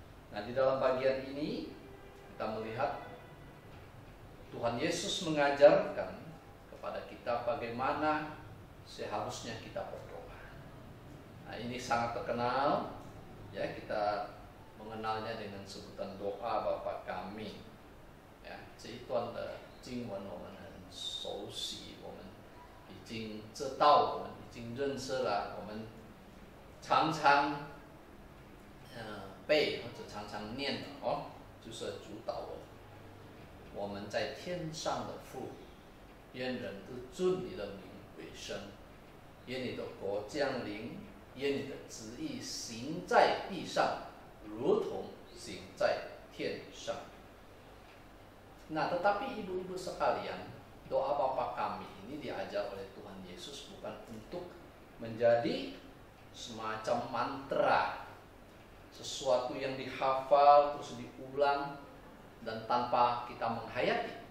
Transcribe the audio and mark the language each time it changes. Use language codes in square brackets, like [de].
[id] Nah, di dalam bagian ini kita melihat Tuhan Yesus mengajarkan kepada kita bagaimana seharusnya kita berdoa. Nah, ini sangat terkenal, ya, kita mengenalnya dengan sebutan doa Bapa kami. [zh] Ya, 这一段的经文我们很熟悉，我们已经知道，我们已经认识了，我们常常背或者常常念的哦，就是主导文。我们在天上的父，愿人都尊你的名为圣，愿你的国降临，愿你的旨意行在地上，如同行在天上。 [id] Nah, tetapi ibu-ibu sekalian, doa Bapa kami ini diajar oleh Tuhan Yesus bukan untuk menjadi semacam mantra, sesuatu yang dihafal terus diulang dan tanpa kita menghayati.